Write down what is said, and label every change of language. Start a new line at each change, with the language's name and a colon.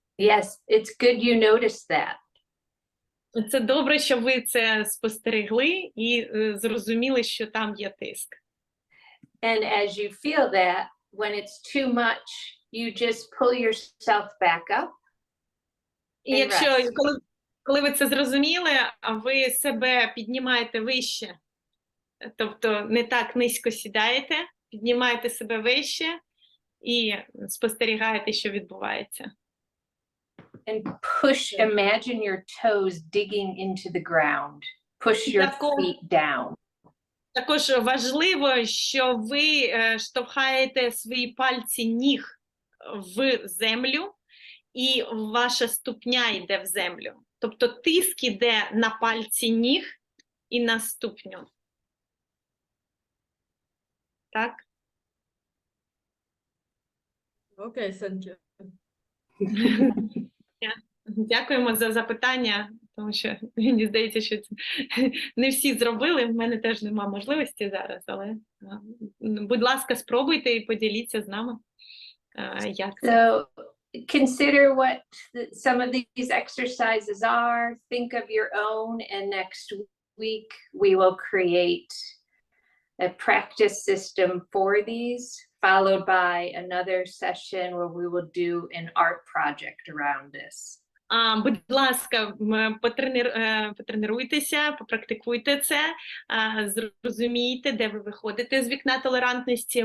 English: Yes, it's good you noticed that.
Ukrainian: Це добре, що ви це спостерегли і зрозуміли, що там є тиск.
English: And as you feel that, when it's too much, you just pull yourself back up.
Ukrainian: І якщо, коли ви це зрозуміли, ви себе піднімаєте вище, тобто не так низько сідаєте, піднімаєте себе вище і спостерігаєте, що відбувається.
English: And imagine your toes digging into the ground. Push your feet down.
Ukrainian: Також важливо, що ви штовхаєте свої пальці ніг в землю, і ваша ступня йде в землю. Тобто тиск іде на пальці ніг і на ступню. Так? Окей,
English: thank you.
Ukrainian: Дякуємо за запитання, тому що мені здається, що це не всі зробили. В мене теж немає можливості зараз, але будь ласка, спробуйте і поділіться з нами, як це.
English: So consider what some of these exercises are. Think of your own, and next week we will create a practice system for these followed by another session where we will do an art project around this.
Ukrainian: Будь ласка, потренуйтеся, попрактикуйте це, зрозумійте, де ви виходите з вікна толерантності.